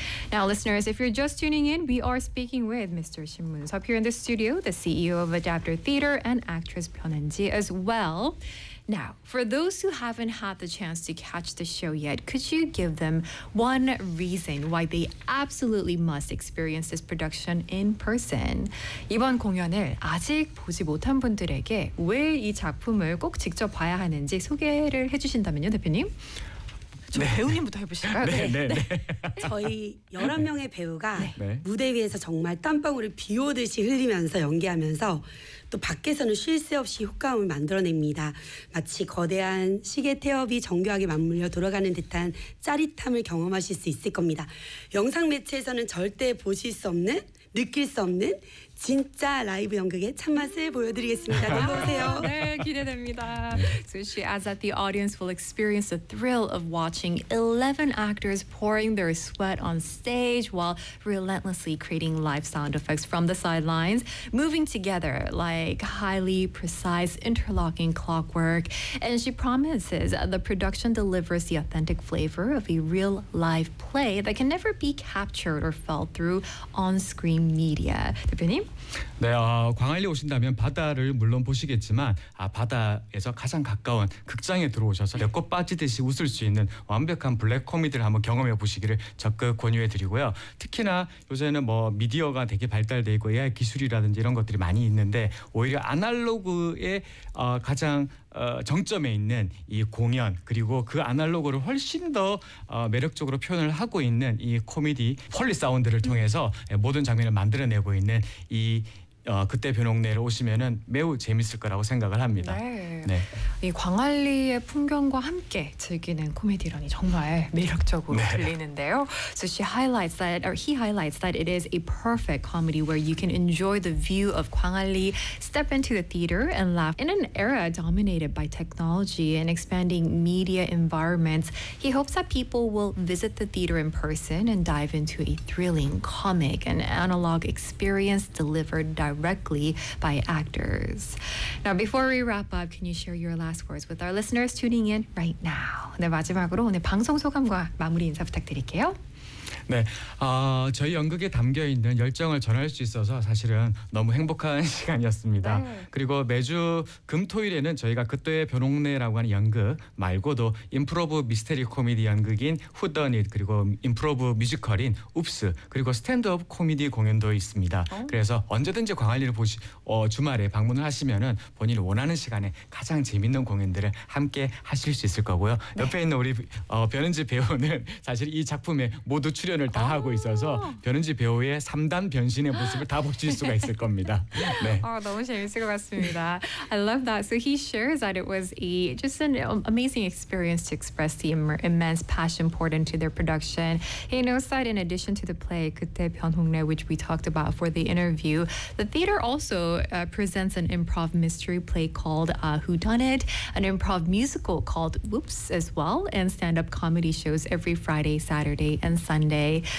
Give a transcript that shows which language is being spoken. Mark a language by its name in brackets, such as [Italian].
[English] Now, listeners, if you're just tuning in, we are speaking with Mr. Shin Moon-sup here in the studio, the CEO of Adapter Theater and actress Byun Eun-ji as well. Now, for those who haven't had the chance to catch the show yet, could you give them one reason why they absolutely must experience this production in person? [Korean] 이번 공연을 아직 보지 못한 분들에게 왜 이 작품을 꼭 직접 봐야 하는지 소개를 해주신다면요, 대표님. 저 네. 배우님부터 해보실까요? 네. 네. 네. 네. 저희 11명의 배우가 네. 무대 위에서 정말 땀방울을 비오듯이 흘리면서 연기하면서 또 밖에서는 쉴 새 없이 효과음을 만들어냅니다. 마치 거대한 시계 태엽이 정교하게 맞물려 돌아가는 듯한 짜릿함을 경험하실 수 있을 겁니다. 영상 매체에서는 절대 보실 수 없는, 느낄 수 없는 진짜 라이브 연극의 참맛을 보여드리겠습니다. 놀러 오세요. 네, 기대됩니다. [English] So she adds that the audience will experience the thrill of watching 11 actors pouring their sweat on stage while relentlessly creating live sound effects from the sidelines, moving together like highly precise interlocking clockwork. And she promises the production delivers the authentic flavor of a real live play that can never be captured or felt through on-screen media. [Korean] 대표님? 네, 광안리 오신다면 바다를 물론 보시겠지만 바다에서 가장 가까운 극장에 들어오셔서 배꼽 빠지듯이 웃을 수 있는 완벽한 블랙코미디를 한번 경험해 보시기를 적극 권유해드리고요. 특히나 요새는 뭐 미디어가 되게 발달되어 있고 AI 기술이라든지 이런 것들이 많이 있는데 오히려 아날로그의 가장 정점에 있는 이 공연 그리고 그 아날로그를 훨씬 더 매력적으로 표현을 하고 있는 이 코미디 폴리 사운드를 통해서 모든 장면을 만들어내고 있는 이 그때 변옥내로 오시면은 매우 재밌을 거라고 생각을 합니다. 네. 네. 이 광안리의 풍경과 함께 즐기는 코미디라니 정말 매력적으로 네. 들리는데요. [English] So she highlights that, or he highlights that it is a perfect comedy where you can enjoy the view of Gwangalli, step into the theater and laugh. In an era dominated by technology and expanding media environments, he hopes that people will visit the theater in person and dive into a thrilling comic and analog experience delivered directly by actors. Now, before we wrap up, can you share your last words with our listeners tuning in right now? [Korean] 네, 마지막으로 오늘 방송 소감과 마무리 인사 부탁드릴게요. 네, 저희 연극에 담겨있는 열정을 전할 수 있어서 사실은 너무 행복한 시간이었습니다. 네. 그리고 매주 금토일에는 저희가 그때의 변옥내라고 하는 연극 말고도 임프로브 미스테리 코미디 연극인 후더닛 그리고 임프로브 뮤지컬인 웁스 그리고 스탠드업 코미디 공연도 있습니다. 그래서 언제든지 광안리를 주말에 방문을 하시면은 본인이 원하는 시간에 가장 재밌는 공연들을 함께 하실 수 있을 거고요. 네. 옆에 있는 우리 변 에은지 배우는 사실 이 작품에 모두 출연을 다 하고 있어서 변 에은지 배우의 3단 변신의 모습을 다 보실 수가 있을 겁니다. 네. 너무 재밌을 것 같습니다. [English] I love that. So he shares that it was just an amazing experience to express the immense passion poured into their production. He knows that in addition to the play 그때 변홍래 which we talked about for the interview, the theater also presents an improv mystery play called Whodunit, an improv musical called Whoops as well, and stand-up comedy shows every Friday, Saturday, and Sunday.